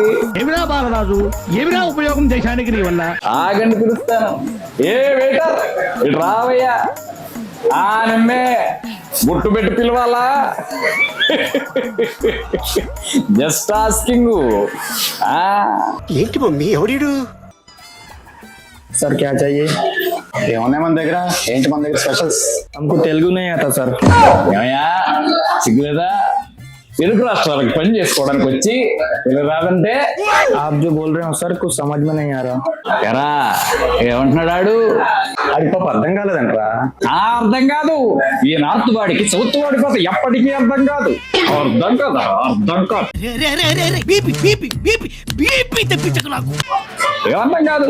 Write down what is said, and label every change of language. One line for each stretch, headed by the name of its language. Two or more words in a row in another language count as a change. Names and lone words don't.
Telugu: ఏమిరా బాలరాజు, ఏమిరా ఉపయోగం దేశానికి నీ వల్ల? ఆగండి పిలుస్తాను. ఏ వెయిటర్ ఇటు రావయ్యా. నిమ్మే గుట్టు పెట్టి పిలవాలా?
English: just asking.
Telugu: ఏంటి మమ్మీ ఎవడీడు?
Hindi: सर क्या चाहिए?
Telugu: ఏమన్నా మన దగ్గర? ఏంటి మన దగ్గర స్పెషల్స్?
Hindi: हमको तेलुगु नहीं आता सर।
Telugu: ఏమయ్యా సిగ్గులేదా? తెలుగు రాష్ట్రాలకు పని చేసుకోవడానికి వచ్చి తెలుగు రాదంటే?
Hindi: आप जो बोल रहे हो सर कुछ समझ में नहीं आ रहा।
Telugu: ఎరా ఏమంటున్నాడు? అది పాప అర్థం కాలేదంటరా। అర్థం కాదు. ఈ నార్త్ వాడికి సౌత్ వాడి కోసం ఎప్పటికీ అర్థం కాదు. అర్థం కదా, అర్థం కాదు. ఏమర్థం కాదు?